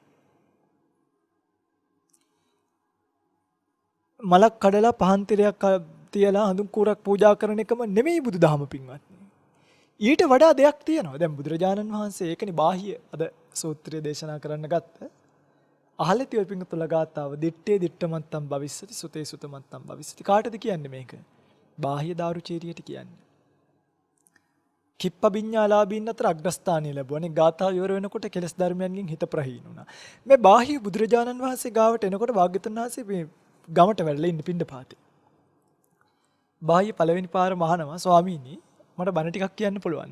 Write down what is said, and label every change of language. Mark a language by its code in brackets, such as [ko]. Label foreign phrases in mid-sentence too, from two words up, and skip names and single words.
[si] මලක් කඩලා පහන් තිරයක් තියලා හඳුන් කුරක් පූජා කරන එකම නෙමෙයි බුදුදහම පින්වත්නි. ඊට වඩා දෙයක් තියෙනවා. දැන් බුදුරජාණන් වහන්සේ ඒකනේ බාහ්‍ය අද සූත්‍රය දේශනා කරන්න ගත්ත. අහලා තියෝ පින්තුල ගාතාව [pi] දිත්තේ දිත්තමත්තම් භවිස්සති සුතේ සුතමත්තම් භවිස්සති. [si] කාටද කියන්නේ මේක? බාහ්‍ය දාරුචීරියට කියන්නේ. කිප්පබිඤ්ඤාලාභීන් අතර අග්‍රස්ථානීය ලැබුවානේ. ගාථාව ඉවර වෙනකොට කෙලස් ධර්මයන්ගෙන් හිත ප්‍රහීන වුණා. මේ බාහ්‍ය බුදුරජාණන් වහන්සේ ගාවට එනකොට භාග්‍යවතුන් වහන්සේ මේ ගමට වැඩලා ඉන්න පින්ඩපාතේ. බාහ්‍ය පළවෙනි පාර මහනවා ස්වාමීනි මට බණ ටිකක් කියන්න පුළුවන්ද?